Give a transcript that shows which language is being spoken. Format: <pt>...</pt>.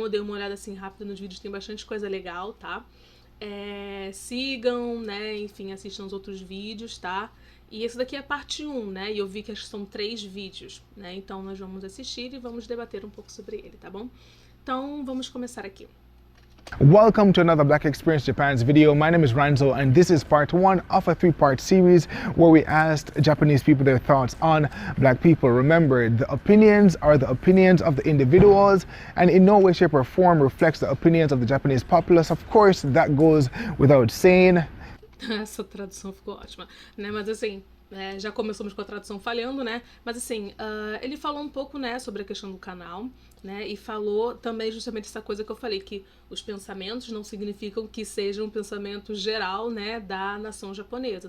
<pt>Eu dei uma olhada assim rápida nos vídeos, tem bastante coisa legal, tá? Sigam, né? Enfim, assistam os outros vídeos, tá? E esse daqui é a parte 1, né? E eu vi que acho que são 3 vídeos, né? Então nós vamos assistir e vamos debater um pouco sobre ele, tá bom? Então vamos começar aqui.</pt> <en>Welcome to another Black Experience Japan's video. My name is Ranzo and this is part 1 of a 3-part series where we asked Japanese people their thoughts on black people. Remember, the opinions are the opinions of the individuals and in no way, shape or form reflects the opinions of the Japanese populace. Of course, that goes without saying.</en> <pt>Essa tradução ficou ótima, né? Mas assim, já começamos com a tradução falhando, né? Mas assim, ele falou um pouco, né, sobre a questão do canal, né? E falou também justamente essa coisa que eu falei, que os pensamentos não significam que seja um pensamento geral, né, da nação japonesa.</pt>